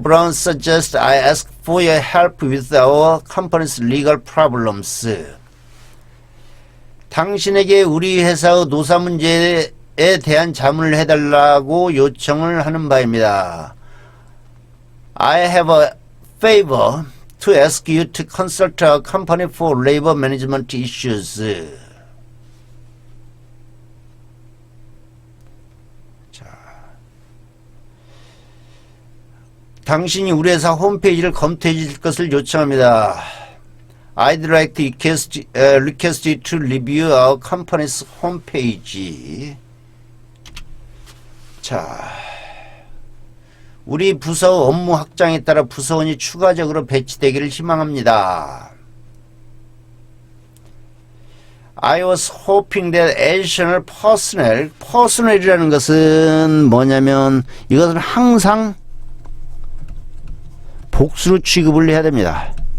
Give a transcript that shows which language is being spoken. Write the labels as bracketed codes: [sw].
[en] Brown suggests I ask for your help with our company's legal problems. [ko] 당신에게 우리 회사의 노사 문제에 대한 자문을 해달라고 요청을 하는 바입니다. [en] I have a favor to ask you to consult our company for labor management issues. [ko] 당신이 우리 회사 홈페이지를 검토해 줄 것을 요청합니다. [en] I'd like to request you to review our company's homepage. [ko] 자, 우리 부서 업무 확장에 따라 부서원이 추가적으로 배치되기를 희망합니다. [en] I was hoping that additional personnel [ko] 이라는 것은 뭐냐면 이것은 항상 복수로 취급을 해야 됩니다.